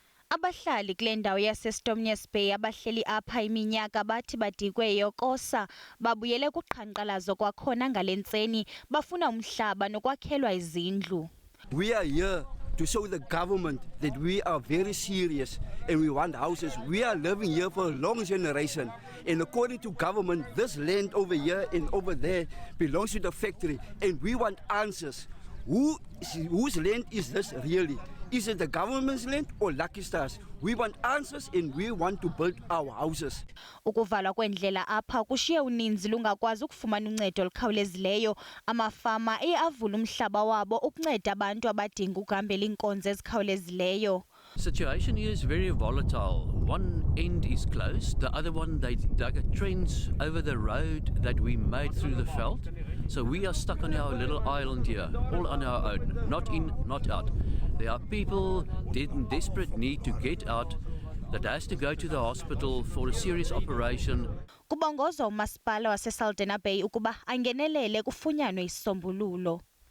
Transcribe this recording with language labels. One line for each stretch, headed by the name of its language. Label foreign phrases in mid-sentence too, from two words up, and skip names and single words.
Xhosa: Abahlali kule ndawo yaseStormness Bay abahleli apha iminyaka bathi badikwe yokosa babuyele kuqhankqalazo kwakhona ngale ntseni bafuna umhlaba nokwakhelwa izindlu.
English: We are here to show the government that we are very serious and we want houses. We are living here for a long generation, and according to government, this land over here and over there belongs to the factory, and we want answers. Whose land is this really? Is it the government's land or Lucky Stars? We want answers and we want to build our houses.
Xhosa: Ukuvalwa kwendlela apha kushiye uninzi lungakwazi ukufumana uncedo olukhawulezileyo. Amafama avula umhlaba wabo ukunceda abantu abadinga ukuhambela iinkonzo ezikhawulezileyo.
English: Situation here is very volatile. One end is closed, the other one they dug a trench over the road that we made through the veld. So we are stuck on our little island here, all on our own, not in, not out. There are people in desperate need to get out that has to go to the hospital for a serious operation.
Xhosa: Kubongozwa umasipala waseSaldanha Bay ukuba angenelele kufunyanwe isisombululo.